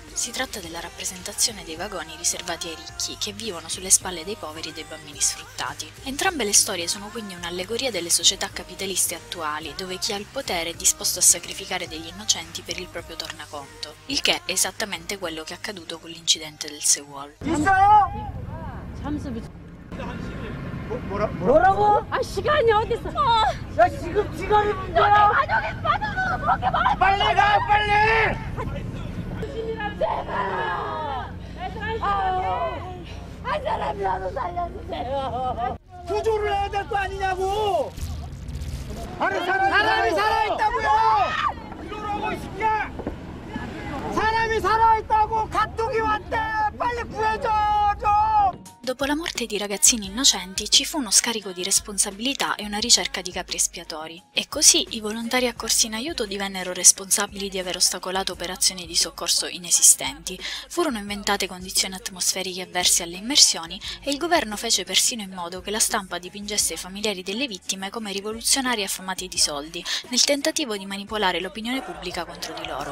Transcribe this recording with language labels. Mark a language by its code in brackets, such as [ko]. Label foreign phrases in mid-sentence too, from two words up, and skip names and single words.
[it] Si tratta della rappresentazione dei vagoni riservati ai ricchi, che vivono sulle spalle dei poveri e dei bambini sfruttati. Entrambe le storie sono quindi un'allegoria delle società capitaliste attuali, dove chi ha il potere è disposto a sacrificare degli innocenti per il proprio tornaconto, il che è esattamente quello che è accaduto con l'incidente del Seawall. [ko] 뭐라고? 아 시간이 어딨어? 야 지금 시간이 문제야. 가족이 빠져서 그렇게 말해. 빨리 가 빨리. 제발. 한 사람이라도 살려주세요. 구조를 해야 될 거 아니냐고. 아니 사람이 살아있다고요. 이러라고 이 새끼야. 사람이 살아있다고 가tuk이 왔대. 빨리 구해줘 좀. [it] Dopo la morte di ragazzini innocenti ci fu uno scarico di responsabilità e una ricerca di capri espiatori. E così i volontari accorsi in aiuto divennero responsabili di aver ostacolato operazioni di soccorso inesistenti, furono inventate condizioni atmosferiche avverse alle immersioni e il governo fece persino in modo che la stampa dipingesse i familiari delle vittime come rivoluzionari affamati di soldi, nel tentativo di manipolare l'opinione pubblica contro di loro.